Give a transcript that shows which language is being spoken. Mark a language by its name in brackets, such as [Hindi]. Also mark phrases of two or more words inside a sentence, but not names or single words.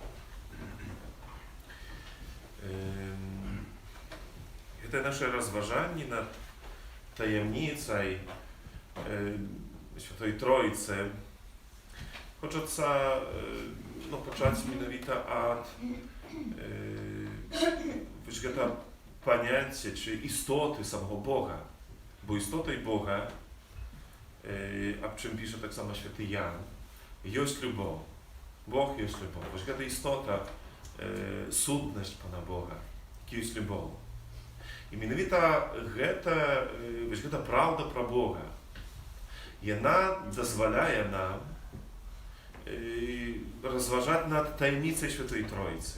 [Ukrainian] это наше разважанне над таємницей Святої Троїці. Хочеться почати [Polish] mianowicie od [Ukrainian] гэта поняття чи істоти самого Бога. Бо істотою Бога, об чим пише так само Święty Jan, jest любов. Бог jest любов. Ось гэта істота, сутнасць Пана Бога, які есть любов. [Belarusian] І менавіта гэта правда пра Бога. Яна дазваляе нам разважаць над таямніцай Святой Троіцы.